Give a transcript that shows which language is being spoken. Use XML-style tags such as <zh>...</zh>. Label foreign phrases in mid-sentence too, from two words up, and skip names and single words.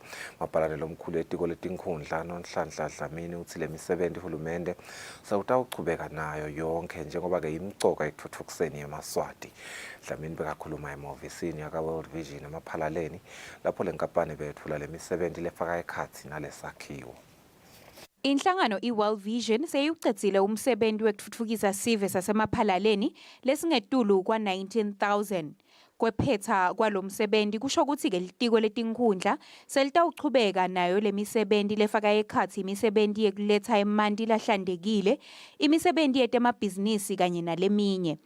<ss>Maphalane lomkhulu etiko letinkhundla noNhlanhla Dlamini uthi le misebenti uhulumende sewutawuchubeka nayo yonke njengoba-ke imcoka ekutfutfukiseni eMaswati. Dlamini bekakhuluma emahhovisini yaka-World Vision emaphalaleni lapho le nkampani bethula le misebenti lefaka ekhatsi nalesakhiwo. Inhlangano i-World Vision seyucedzile umsebenzi wekutfutfukisa sive sasemaphalaleni lesingetulu kwa 19,000. Kwephetha kwalomsebenzi kusho ukuthi ke litiko letinkhundla selitawuchubeka nayo lemisebenti lefaka ekhatsi imisebenti yekuletha emanti lahlandekile, imisebenti yetemabhizinisi kanye naleminye.</ss>